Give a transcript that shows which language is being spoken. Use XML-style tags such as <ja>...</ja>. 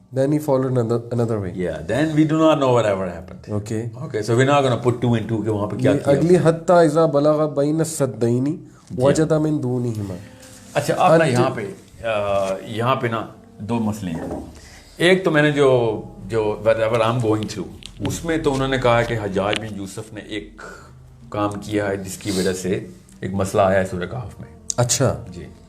<en>Then he followed another way. Yeah, then we do not know whatever happened. Okay, so we're not going to put two and two</en> <ur>کہ وہاں پہ کیا کیا. اگلی</ur> <ar>حتى إذا بلغ بين السدين وجد من دونهما.</ar> <ur>اچھا آپ نا یہاں پہ نا دو مسئلے ہیں. ایک تو میں نے جو</ur> <en>whatever I'm going through</en> <ur>اس میں تو انہوں نے کہا کہ حجاج بن یوسف نے ایک کام کیا ہے جس کی وجہ سے ایک مسئلہ آیا ہے سورہ کہف میں. اچھا جی.</ur>